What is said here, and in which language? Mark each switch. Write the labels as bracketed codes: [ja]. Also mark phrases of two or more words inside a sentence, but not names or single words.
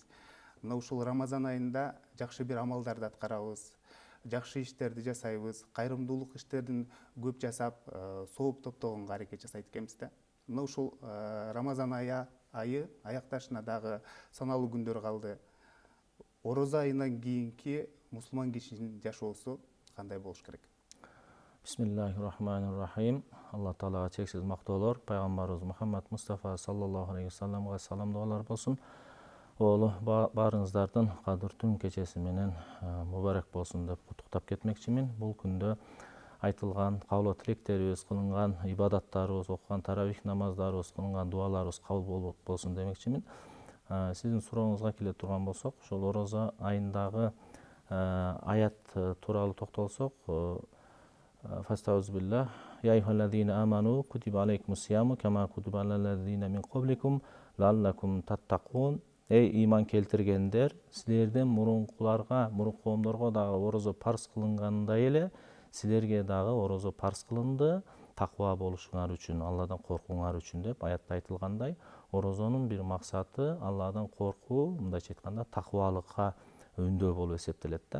[ky] Мына ушул Рамазан айында жакшы бир амалдарды аткарабыз, жакшы иштерди жасайбыз, кайрымдуулук иштердин көп жасап, сооп топтогонго аракет жасайт экенбиз да. Мына ушул Рамазан айы аякташына дагы саналуу күндөр калды. Орозо айынан кийинки мусулман кишинин жашоосу кандай болуш керек? [ar] بسم الله الرحمن الرحيم. [ky] Алла Таалага чексиз мактоолор, пайгамбарыбыз Мухаммад Мустафа [ar] صلى الله عليه [ky] вассаламга салам дуалар болсун. Оолу баарыңыздардын кадыр түн кечеси менен мубарак болсун деп куттуктап кетмекчимин. Бул күндө айтылган каулоо тилектерибиз, кылынган ибадаттарыбыз, окуган таравих намаздарыбыз, кылынган дуаларыбыз кабыл болсун демекчимин. Сиздин сурооңузга келе турган болсок, ошол Орозо айындагы аят тууралуу токтолсок, [ar] فأستعيذ بالله يا أيها الذين آمنوا كتب عليكم الصيام كما كتب على الذين من قبلكم لعلكم تتقون. [ky] Эй иман келтиргендер, силерден мурункуларга, мурунку коомдорго дагы орозо парз кылынгандай эле, силерге дагы орозо парз кылынды, таква болушуңар үчүн, Алладан коркуңар үчүн деп аятта айтылгандай, орозонун бир максаты Алладан коркуу, мындайча айтканда таквалыкка өндөө болуп эсептелет да.